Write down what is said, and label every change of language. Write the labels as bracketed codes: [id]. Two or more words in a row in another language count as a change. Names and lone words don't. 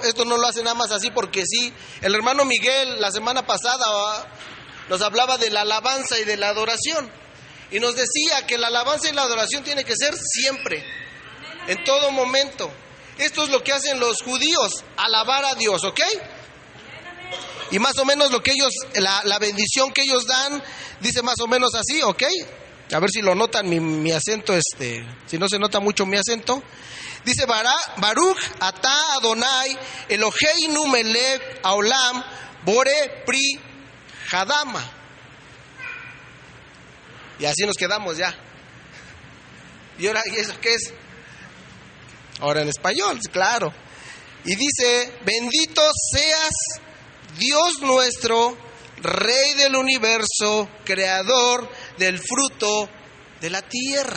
[es] Esto no lo hacen nada más así porque sí. El hermano Miguel la semana pasada nos hablaba de la alabanza y de la adoración y nos decía que la alabanza y la adoración tiene que ser siempre, en todo momento. Esto es lo que hacen los judíos, alabar a Dios, ¿ok? Y más o menos lo que ellos, la bendición que ellos dan, dice más o menos así, ¿ok? A ver si lo notan mi acento, si no se nota mucho mi acento. Dice, [he] ברוך אתה אדוני אלוהינו מלך העולם בורא פרי האדמה. [es] Y así nos quedamos ya. ¿Y ahora eso qué es? Ahora en español, claro. Y dice, bendito seas Dios nuestro, Rey del universo, Creador del fruto de la tierra.